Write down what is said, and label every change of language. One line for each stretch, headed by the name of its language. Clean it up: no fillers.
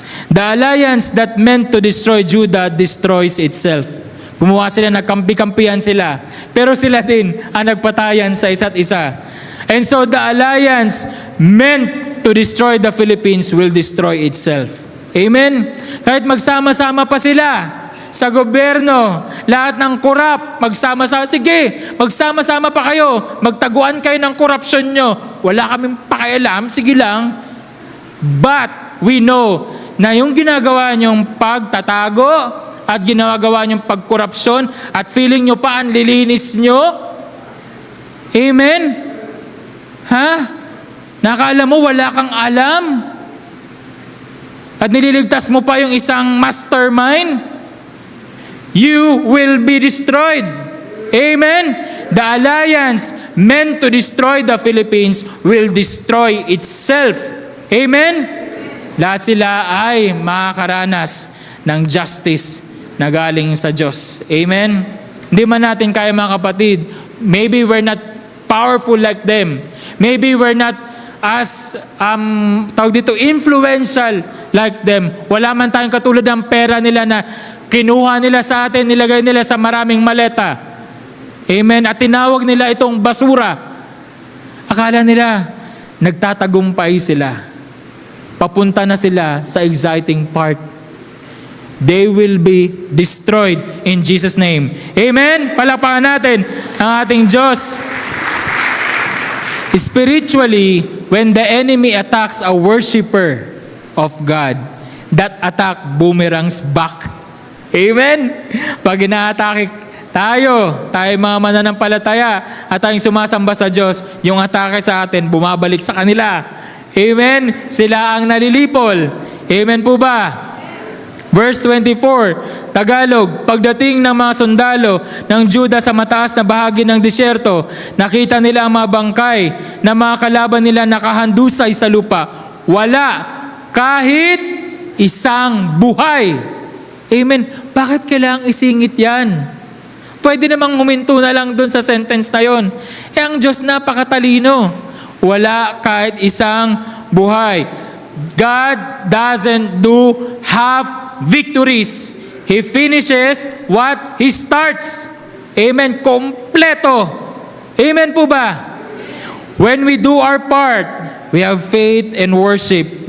English: The alliance that meant to destroy Judah destroys itself.
Filipino: Gumawa sila, nagkampi-kampihan sila. Pero sila din ang nagpatayan sa isa't isa.
English: And so the alliance meant to destroy the Philippines will destroy itself. Amen?
Filipino: Kahit magsama-sama pa sila sa gobyerno, lahat ng korap, magsama-sama, sige, magsama-sama pa kayo, magtaguan kayo ng korupsyon nyo. Wala kaming pakialam, sige lang.
English: But we know
Filipino: na yung ginagawa nyong pagtatago at ginagawa nyong pagkorupsyon at feeling nyo pa ang lilinis nyo. Amen? Ha? Nakala mo wala kang alam? At nililigtas mo pa yung isang mastermind?
English: You will be destroyed. Amen? The alliance meant to destroy the Philippines will destroy itself. Amen?
Filipino: Lahat sila ay makakaranas ng justice na galing sa Diyos. Amen? Hindi man natin kaya, mga kapatid.
English: Maybe we're not powerful like them. Maybe we're not as, influential like them.
Filipino: Wala man tayong katulad ng pera nila na kinuha nila sa atin, nilagay nila sa maraming maleta. Amen? At tinawag nila itong basura. Akala nila, nagtatagumpay sila. Papunta na sila sa exciting part.
English: They will be destroyed in Jesus' name. Amen?
Filipino: Palakpakan natin ang ating Diyos.
English: Spiritually, when the enemy attacks a worshiper of God, that attack boomerangs back. Amen?
Filipino: Pag inaatake tayo mga mananampalataya at tayong sumasamba sa Diyos, yung atake sa atin, bumabalik sa kanila. Amen? Sila ang nalilipol. Amen po ba? Verse 24, Tagalog, pagdating ng mga sundalo ng Juda sa mataas na bahagi ng disyerto, nakita nila ang mga bangkay na mga kalaban nila nakahandusay sa lupa. Wala kahit isang buhay. Amen. Bakit kailangang isingit yan? Pwede namang huminto na lang dun sa sentence na yon. Ang Diyos napakatalino. Wala kahit isang buhay.
English: God doesn't do half victories. He finishes what He starts. Amen.
Filipino: Kompleto. Amen po ba?
English: When we do our part, we have faith and worship.